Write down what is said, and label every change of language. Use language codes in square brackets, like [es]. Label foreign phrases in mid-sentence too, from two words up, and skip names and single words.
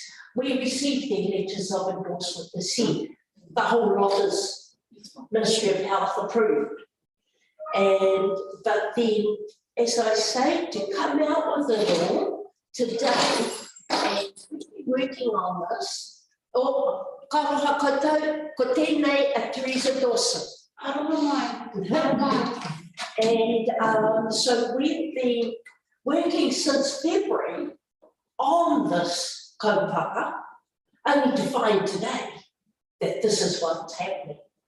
[en] We received their letters of endorsement to see the whole lot is Ministry of Health approved. But then, as I say, to come out with it all today and working on this, [mi] karoha koutou, ko tēnei a Teresa Dawson. [en] And so we've been working since February on this kaupapa, only to find today that this is what's happening.